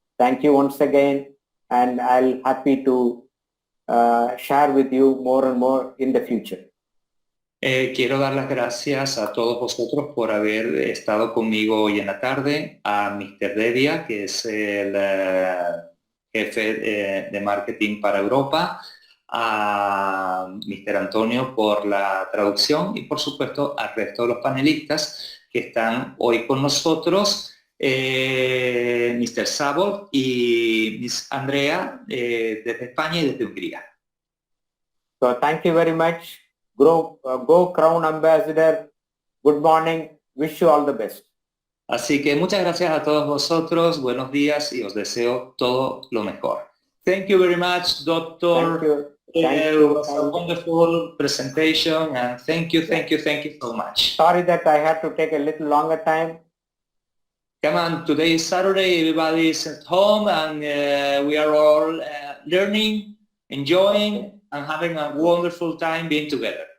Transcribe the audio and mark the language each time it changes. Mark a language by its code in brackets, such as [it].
[en] Thank you once again, and I'll happy to share with you more and more in the future. [es] Quiero dar las gracias a todos vosotros por haber estado conmigo hoy en la tarde, a Mr. Devia, que es el jefe de marketing para Europa, a Mr. Antonio por la traducción y por supuesto al resto de los panelistas que están hoy con nosotros, Mr. Sabot y Miss Andrea desde España y desde Hungría. [en] So thank you very much. Go Crown Ambassador. Good morning. Wish you all the best. [es] Así que muchas gracias a todos vosotros. Buenos días y os deseo todo lo mejor. [en] Thank you very much, Doctor. Thank you. It was a wonderful presentation, and thank you so much. Sorry that I had to take a little longer time. Come on, today is Saturday, everybody is at home, and we are all learning, enjoying, and having a wonderful time being together.